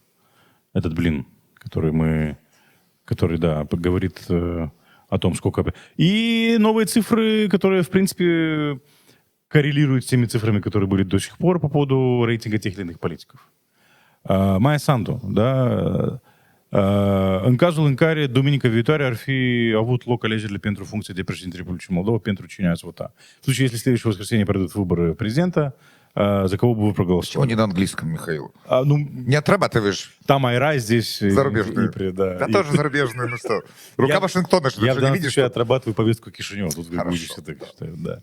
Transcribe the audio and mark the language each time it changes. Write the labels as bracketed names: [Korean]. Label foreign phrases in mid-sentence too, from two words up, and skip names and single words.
[Russian] Этот блин, который, да, говорит о том, сколько... И новые цифры, которые, в принципе, коррелируют с теми цифрами, которые были до сих пор по поводу рейтинга тех или иных политиков. Майя Санду, да... [Romanian] În cazul în care duminica viitoare ar fi avut loc alegerile pentru funcție de președinte Republicii Moldova, pentru cine ați vota? [Russian] В случае, если в следующее воскресенье пройдут выборы президента, за кого бы вы проголосовали? Почему не на английском, Михаил? Не отрабатываешь. Там Айрай, здесь... Зарубежные. Да, тоже зарубежные, ну что. Рука Вашингтона, что я ты не видишь? Я отрабатываю повестку Кишинева. Тут Хорошо. Да.